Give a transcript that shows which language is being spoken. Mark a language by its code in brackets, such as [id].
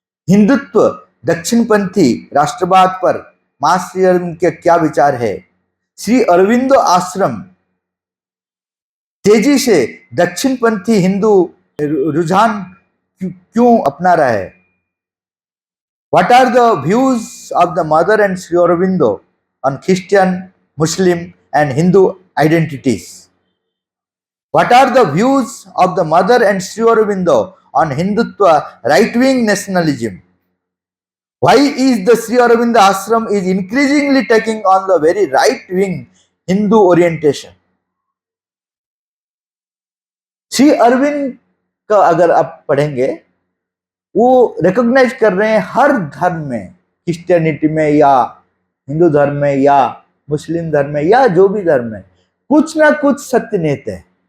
[hi] हिंदुत्व, दक्षिणपंथी राष्ट्रवाद पर मां श्री अरविंद के क्या विचार है? श्री अरविंदो आश्रम तेजी से दक्षिणपंथी हिंदू रुझान क्यों अपना रहा है? [en] What are the views of the mother and Sri Aurobindo on Christian, Muslim and Hindu identities? What are the views of the mother and Sri Aurobindo on Hindutva, right-wing nationalism? Why is the Sri Aurobindo ashram is increasingly taking on the very right-wing Hindu orientation? [hi] Shri Arvind का अगर आप पढ़ेंगे, वो recognise कर रहे हैं हर धर्म में, क्रिश्चियनिटी में या हिंदू धर्म में या मुस्लिम धर्म में या जो भी धर्म है, कुछ ना कुछ सत्य निहित है।